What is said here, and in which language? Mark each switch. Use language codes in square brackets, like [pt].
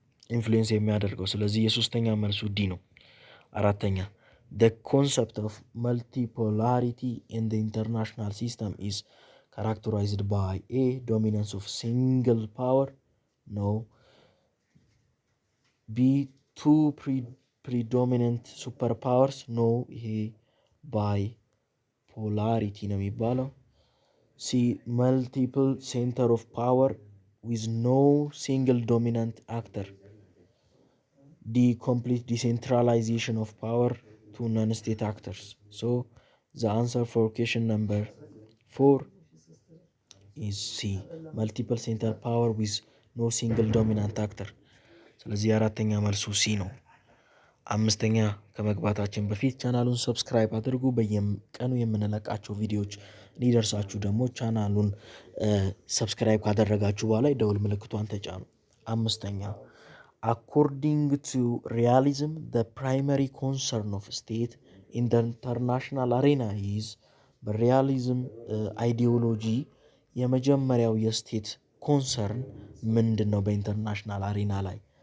[am] ኢንፍሉዌንስ የሚያደርገው። ስለዚህ የሶስተኛ መልሱ ዲ ነው። አራተኛ [en] the concept of multipolarity in the international system is characterized by A. dominance of single power? No. B. two predominant superpowers? No. [am] ይሄ ባይፖላሪቲ ነው የሚባለው። C. [en] multiple center of power with no single dominant actor? D. complete decentralization of power to non-state actors. So the answer for question number 4 is C. multiple center power with no single dominant actor. [am] ስለዚህ አራተኛ መልሱ ሲ ነው። አምስተኛ ከመግባታችን በፊት ቻናሉን ሰብስክራይብ አድርጉ። በየቀኑ የምንለቃቸው ቪዲዮዎች እንዲደርሳችሁ ደግሞ ቻናሉን ሰብስክራይብ ካደረጋችሁ በኋላ የደውል ምልክቷን ተጫኑ። አምስተኛ [en] according to realism, the primary concern of state in the international arena is [am] በሪያሊዝም አይዲዮሎጂ የመጀመሪያው የስቴት ኮንሰርን ምንድን ነው በኢንተርናሽናል አሬና ላይ?